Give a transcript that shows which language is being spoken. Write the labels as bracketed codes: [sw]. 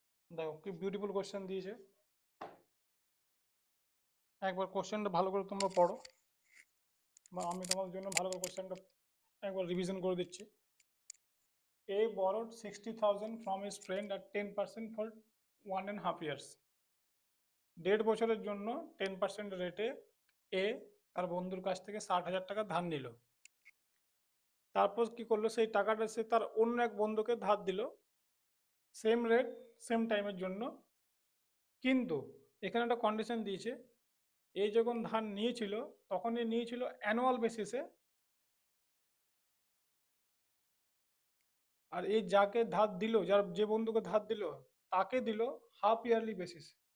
[bn] দেখো কি beautiful question দিয়েছে, একবার কোশ্চেনটা ভালো করে তোমরা পড়ো, বা আমি তোমাদের জন্য ভালো করে কোশ্চেনটা একবার রিভিশন করে দিচ্ছি। [en] A borrowed 60,000 from his friend at 10% for 1.5 years. [bn] 1.5 বছরের জন্য 10% রেটে এ তার বন্ধুর কাছ থেকে 60,000 টাকা ধার নিল। তারপর কি করলো, সেই টাকাটা সে তার অন্য এক বন্ধুকে ধার দিল সেম রেট সেম টাইমের জন্য, কিন্তু এখানে একটা কন্ডিশন দিয়েছে, এই যখন ধার নিয়েছিল তখন এ নিয়েছিল অ্যানুয়াল বেসিসে, আর এই যাকে ধার দিল, যার যে বন্ধুকে ধার দিল তাকে দিল হাফ ইয়ারলি বেসিস।